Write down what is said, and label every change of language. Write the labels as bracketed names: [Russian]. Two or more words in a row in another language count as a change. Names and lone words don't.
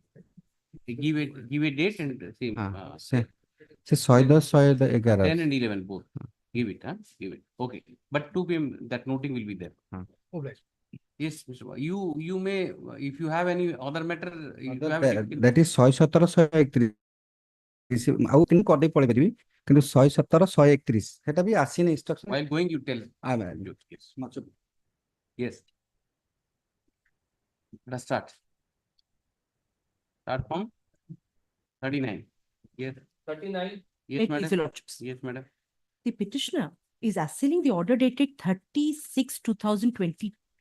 [English] Give a date and see. Se 110 10 and 11 both. Give it. Give it. Okay. But 2 p.m. that noting will be there. Oh, bless. Yes, Mr. You may, if you have any other matter, if you have that is [Odia] 117 131 ଆଉ ତିନି କରିଦେଇ ପଳେଇ ପାରିବି କିନ୍ତୁ 117 131 ସେଟା ବି ଆସିନି instruction [English] while going you tell. yes Yes. Let us start. Start from 39. Yes. 39. Yes, It is madam. your lordships. Yes, madam. The petitioner is assailing the order dated 36/2020.